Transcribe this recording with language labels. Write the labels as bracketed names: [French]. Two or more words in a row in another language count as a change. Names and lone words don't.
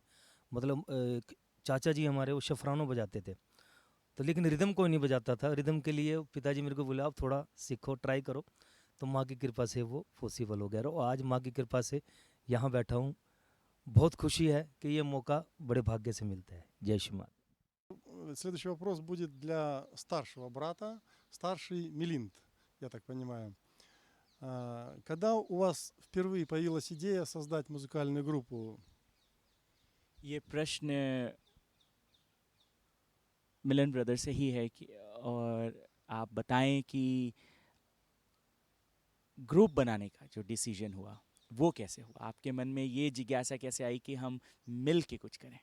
[Hindi] मतलब चाचा जी हमारे वो शफरानो बजाते थे, तो लेकिन रिदम कोई नहीं बजाता था। रिदम के लिए पिताजी मेरे को बोला आप थोड़ा सीखो, ट्राई करो, तो माँ की कृपा से वो पॉसिबल हो गया। और आज माँ की कृपा से यहाँ बैठा हूँ। बहुत खुशी है कि ये मौका बड़े भाग्य से मिलता है। जय श्री माता। [Russian] Следующий вопрос будет для старшего брата, старший Мелинд, я так понимаю. Когда у вас впервые появилась идея создать музыкальную группу? [Hindi] ये प्रश्न मिलन ब्रदर से ही है कि और आप बताएं कि ग्रुप बनाने का जो डिसीजन हुआ वो कैसे हुआ, आपके मन में ये जिज्ञासा कैसे आई कि हम मिल के कुछ करें?